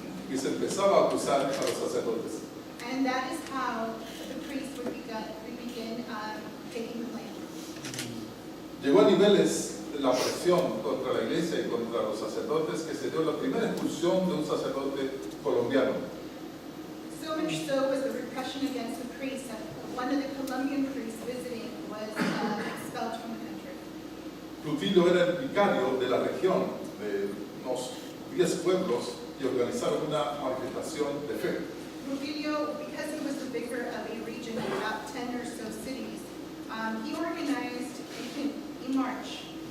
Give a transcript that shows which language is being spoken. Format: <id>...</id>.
<es>Y se empezaba a acusar a los sacerdotes.</es> <en>And that is how the priest would begin taking the blame.</en> <es>Llegó a niveles la presión contra la iglesia y contra los sacerdotes que se dio la primera expulsión de un sacerdote colombiano.</es> <en>So much so was the repression against the priests that one of the Colombian priests visiting was expelled from the country.</en> <es>Rutilio era el vicario de la región de unos 10 pueblos y organizaron una manifestación de fe.</es> <en>Rufilio, because he was the vicar of a region of about 10 or so cities, he organized a march.</en>